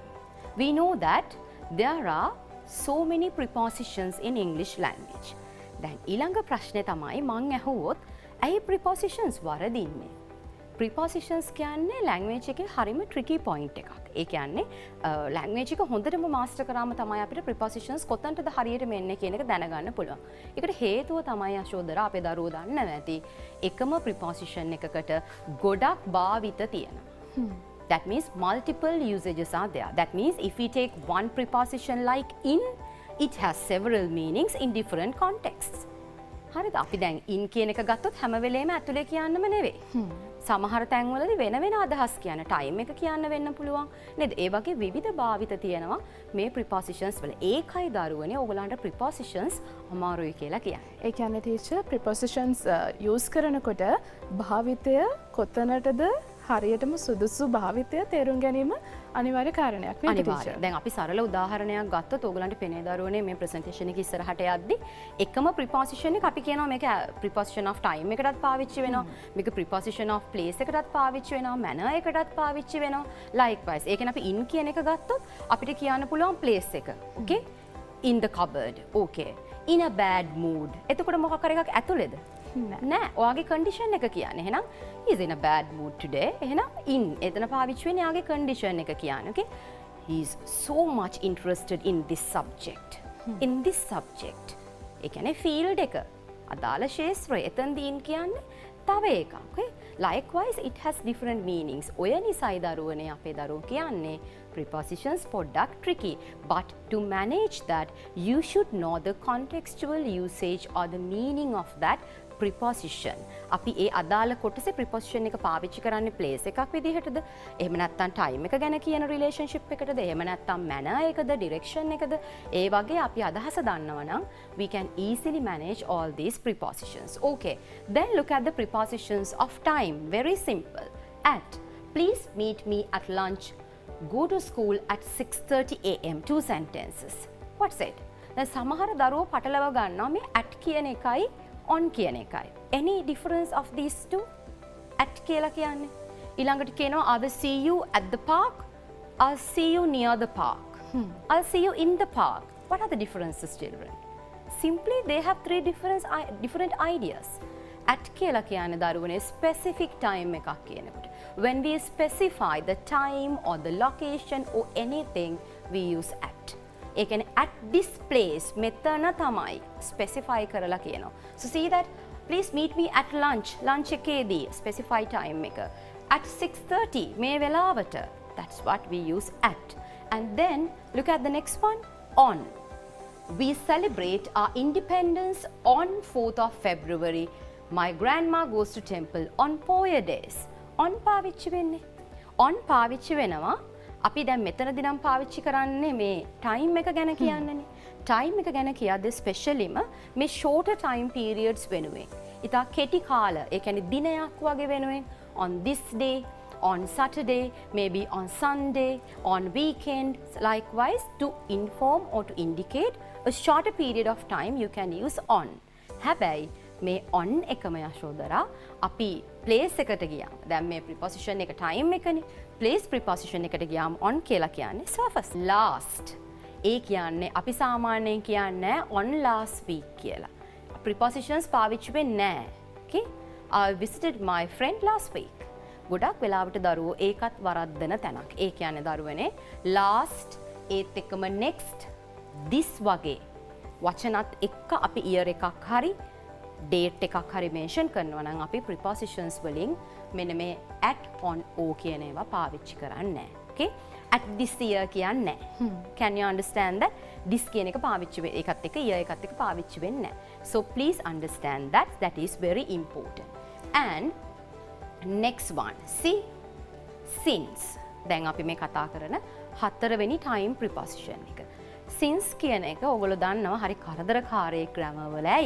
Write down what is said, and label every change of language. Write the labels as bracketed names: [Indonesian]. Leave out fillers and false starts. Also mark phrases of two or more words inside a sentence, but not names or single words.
[English] We know that there are so many prepositions in English language. [Sinhala] දැන් ඊළඟ ප්‍රශ්නේ තමයි මං අහුවොත් ඇයි prepositions වරදින්නේ? Prepositions කියන්නේ language එකේ හරිම tricky point එකක්. ඒ කියන්නේ language එක හොඳටම master කරාම තමයි අපිට prepositions කොතනටද හරියටම එන්නේ කියන එක දැනගන්න පුළුවන්. ඒකට හේතුව තමයි අශෝදර අපේ දරුවෝ දන්නේ නැති එකම preposition එකකට ගොඩක් භාවිත තියෙනවා. [English] That means multiple usages are there. That means if we take one preposition like in, it has several meanings in different contexts. [Sinhala] හරිද? අපි දැන් in කියන එක ගත්තොත් හැම වෙලේම ඇතුලේ කියන්නම නෙවෙයි. සමහර තැන්වලදී වෙන වෙන අදහස් කියන time එක කියන්න වෙන්න පුළුවන්. නේද? ඒ වගේ විවිධ භාවිත තියෙනවා මේ prepositions වල. ඒකයි දරුවනේ ඕගලන්ට prepositions අමාරුයි කියලා කියන්නේ. ඒ කියන්නේ ටීචර් [English] prepositions use [Sinhala] කරනකොට භාවිතය කොතනටද හරියටම සුදුසු භාවිතය තේරුම් ගැනීම අනිවාර්ය කාරණයක් නේද ටීචර්? දැන් අපි සරල උදාහරණයක් ගත්තොත් ඕගලන්ට පෙනේ දරුවනේ මේ ප්‍රසන්ටේෂන් එක ඉස්සරහට යද්දි එකම preposition එක අපි කියනවා මේක [English] preposition of time [Sinhala] එකටත් පාවිච්චි වෙනවා. මේක [English] preposition of place [Sinhala] එකටත් පාවිච්චි වෙනවා. manner එකටත් පාවිච්චි වෙනවා. likewise. ඒ කියන්නේ අපි in කියන එක ගත්තොත් අපිට කියන්න පුළුවන් place එක. [English] okay? in the cupboard. okay. in a bad mood. [Sinhala] එතකොට මොකක් කර එකක් ඇතුළේද? නෑ. ඔයාගේ condition එක කියන්නේ. [English] එහෙනම් he's in a bad mood today. [Sinhala] එහෙනම් in එතන පාවිච්චි වෙන්නේ යාගේ condition එක කියන්නේ. [English] okay? He's so much interested in this subject. In this subject. [Sinhala] ඒ කියන්නේ field එක. අදාළ ක්ෂේත්‍රය. එතනදී in කියන්නේ තව එකක්. [English] okay? Likewise it has different meanings. [Sinhala] ඔය නිසායි දරුවනේ අපේ දරුවෝ කියන්නේ prepositions පොඩ්ඩක් tricky. [English] But to manage that you should know the contextual usage or the meaning of that preposition. [Sinhala] අපි ඒ අදාළ කොටසේ preposition එක පාවිච්චි කරන්නේ place එකක් විදිහටද? එහෙම නැත්නම් time එක ගැන කියන relationship එකටද? එහෙම නැත්නම් manner එකද? direction එකද? ඒ වගේ අපි අදහස දන්නවා නම් [English] we can easily manage all these prepositions. Okay. Then look at the prepositions of time. Very simple. At. Please meet me at lunch. Go to school at 6:30 a.m. Two sentences. What's it? [Sinhala] දැන් සමහර දරුවෝ පටලව ගන්නවා මේ at කියන එකයි on කියන එකයි. [English] Any difference of these two? [Sinhala] At කියලා කියන්නේ. ඊළඟට කියනවා [English] I'll see you at the park. I'll see you near the park. I'll see you in the park. What are the differences, children? Simply they have three different ideas. [Sinhala] At කියලා කියන්නේ දරුවනේ [English] specific time [Sinhala] එකක් කියනකොට. [English] When we specify the time or the location or anything, we use at. [Sinhala] ඒ කියන්නේ [English] at this place [Sinhala] මෙතන තමයි specify කරලා කියනවා. [English] So see that please meet me at lunch. [Sinhala] lunch එකේදී [English] specify time [Sinhala] එක. At 6:30 මේ වෙලාවට. [English] That's what we use at. And then look at the next one, on. We celebrate our independence on 4th of February. My grandma goes to temple on Poya days. [Sinhala] On පාවිච්චි වෙන්නේ. On පාවිච්චි වෙනවා. අපි දැන් මෙතනදී නම් පාවිච්චි කරන්නේ මේ time එක ගැන කියන්නනේ. Time එක ගැන කියද්දී ස්පෙෂලිම මේ [English] shorter time periods [Sinhala] වෙනුවෙන්. ඉතා කෙටි කාල, ඒ කියන්නේ දිනයක් වගේ වෙනුවෙන් [English] on this day, on Saturday, maybe on Sunday, on weekend, likewise to inform or to indicate a shorter period of time you can use on. [Sinhala] හැබැයි මේ on එකම යශෝදරා අපි place එකට ගියාම දැන් මේ preposition එක time එකනේ [English] place preposition [Sinhala] එකට ගියාම on කියලා කියන්නේ surface. Last ඒ කියන්නේ අපි සාමාන්‍යයෙන් කියන්නේ [English] on last week [Sinhala] කියලා. Prepositions පාවිච්චි වෙන්නේ නැහැ. [English] Okay? I visited my friend last week. [Sinhala] ගොඩක් වෙලාවට දරුවෝ ඒකත් වරද්දන තැනක්. ඒ කියන්නේ දරුවනේ last ඒත් එක්කම [English] next this [Sinhala] වගේ වචනත් එක්ක අපි year එකක් හරි date එකක් හරි mention කරනවා නම් අපි prepositions වලින් මෙන්න මේ [English] at, on, [Sinhala] o කියන ඒවා පාවිච්චි කරන්නේ නැහැ. [English] Okay? At this year [Sinhala] කියන්නේ නැහැ. [English] Can you understand that? [Sinhala] This කියන එක පාවිච්චි වෙන්නේ ඒකත් එක්ක year එකත් එක්ක පාවිච්චි වෙන්නේ නැහැ. [English] So please understand that. That is very important. And next one, see, since. [Sinhala] දැන් අපි මේ කතා කරන හතරවෙනි time preposition එක. Since කියන එක ඔයගොල්ලෝ දන්නවා හරි කරදරකාරී grammar වල ඇයි.